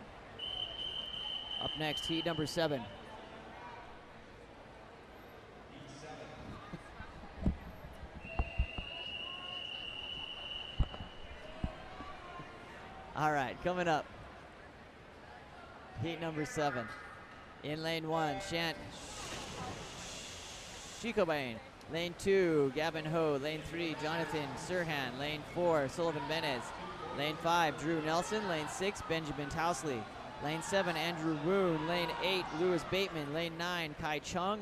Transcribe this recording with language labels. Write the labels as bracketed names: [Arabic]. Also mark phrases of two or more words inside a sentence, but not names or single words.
[English] Up next, heat number 7. All right, coming up. Heat number 7. In lane 1, Shant Shikobain. Lane 2, Gavin Ho. Lane 3, Jonathan Sirhan. Lane 4, Sullivan Benez. Lane 5, Drew Nelson. Lane 6, Benjamin Tousley. Lane 7, Andrew Woon. Lane 8, Lewis Bateman. Lane 9, Kai Chung.